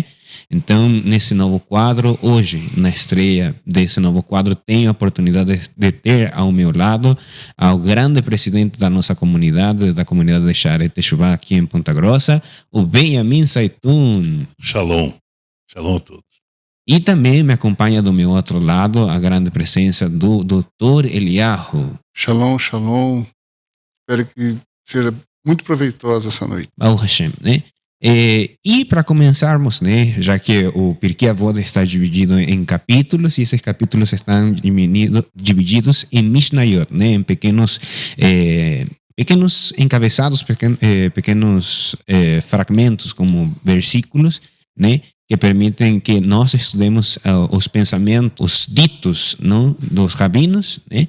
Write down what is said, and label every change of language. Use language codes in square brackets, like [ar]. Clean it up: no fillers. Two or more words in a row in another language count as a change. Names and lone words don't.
[pt] Então, nesse novo quadro, hoje, na estreia desse novo quadro, tenho a oportunidade de ter ao meu lado ao grande presidente da nossa comunidade, da comunidade de Shaarei Teshuvah aqui em Ponta Grossa, o Benjamin Saitun. Shalom. Shalom a todos. E também me acompanha do meu outro lado a grande presença do Dr. Eliyahu. [he] שלום, שלום. [pt] Espero que seja muito proveitosa essa noite. [he] ברוך השם, [pt] né? E para começarmos, né, já que o Pirkei Avot está dividido em capítulos e esses capítulos estão divididos em Mishnayot, né, em pequenos encabeçados, pequenos fragmentos como versículos, né, que permitem que nós estudemos os pensamentos, os ditos, não, dos rabinos, né?